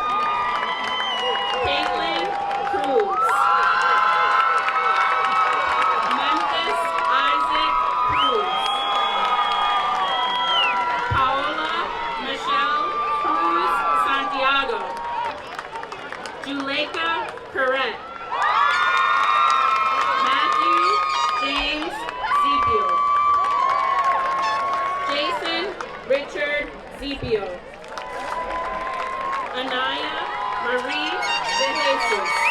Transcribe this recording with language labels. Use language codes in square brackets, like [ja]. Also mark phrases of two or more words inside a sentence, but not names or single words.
[en] Caitlin Cruz. Memphis Isaac Cruz. Paola Michelle Cruz Santiago. Juleka Correct. Matthew James Zepio. Jason Richard Zepio. Anaya Marie de Jesus.